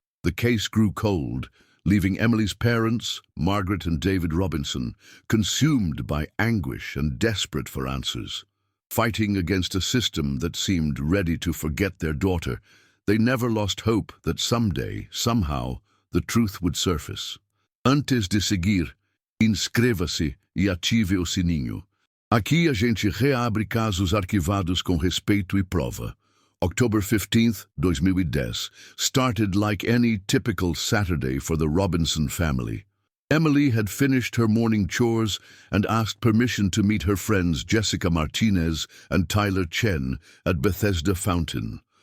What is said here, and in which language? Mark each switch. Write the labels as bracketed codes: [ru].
[en] The case grew cold, leaving Emily's parents, Margaret and David Robinson, consumed by anguish and desperate for answers. Fighting against a system that seemed ready to forget their daughter, they never lost hope that someday, somehow, the truth would surface. [pt] Antes de seguir, inscreva-se e ative o sininho. Aqui a gente reabre casos arquivados com respeito e prova. [en] October 15, 2010, started like any typical Saturday for the Robinson family. Emily had finished her morning chores and asked permission to meet her friends Jessica Martinez and Tyler Chen at Bethesda Fountain.